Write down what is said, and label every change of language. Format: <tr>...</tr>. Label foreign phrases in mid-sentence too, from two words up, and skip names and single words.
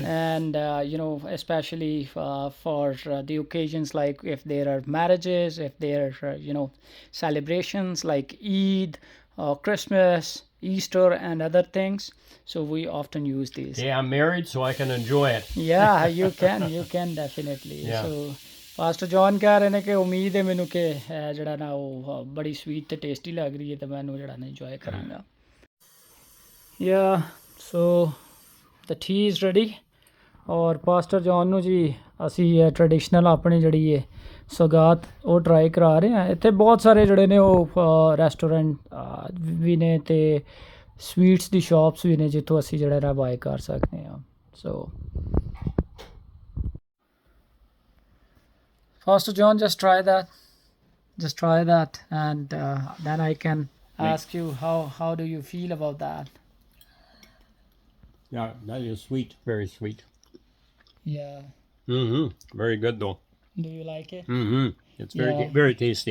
<en>And especially for the occasions like if there are marriages, if there are celebrations like Eid, Christmas, Easter and other things, so we often use these. Yeah, I'm married so I can enjoy it. Yeah, you can definitely. Yeah.</en> <pa>So Pastor John</pa> <hi>कह रहे हैं कि उम्मीद है</hi> <pa>ਮੈਨੂੰ ਕਿ ਜਿਹੜਾ ਨਾ ਉਹ ਬੜੀ sweet ਤੇ tasty ਲੱਗ ਰਹੀ ਹੈ ਤੇ ਮੈਂ ਇਹਨੂੰ ਜਿਹੜਾ ਨਾ enjoy ਕਰਾਂਗਾ.</pa> <en>Yeah, so the tea is ready</en> <pa>ਔਰ ਪਾਸਟਰ ਜੌਨ ਨੂੰ ਜੀ ਅਸੀਂ ਟ੍ਰੈਡੀਸ਼ਨਲ ਆਪਣੀ ਜਿਹੜੀ ਹੈ ਸੌਗਾਤ ਉਹ ਟਰਾਈ ਕਰਾ ਰਹੇ ਹਾਂ ਇੱਥੇ ਬਹੁਤ ਸਾਰੇ ਜਿਹੜੇ ਨੇ ਉਹ ਰੈਸਟੋਰੈਂਟ ਵੀ ਨੇ ਤੇ ਸਵੀਟਸ ਦੀ ਸ਼ਾਪਸ ਵੀ ਨੇ ਜਿੱਥੋਂ ਅਸੀਂ ਜਿਹੜਾ ਨਾ ਬਾਏ ਕਰ ਸਕਦੇ ਹਾਂ ਸੋ</pa> <en>ਪਾਸਟਰ ਜੌਨ just try that and then I can ask you how do you feel about that? Yeah, that is sweet, very sweet. Yeah. Very good though. Do you like it? It's very tasty.</en>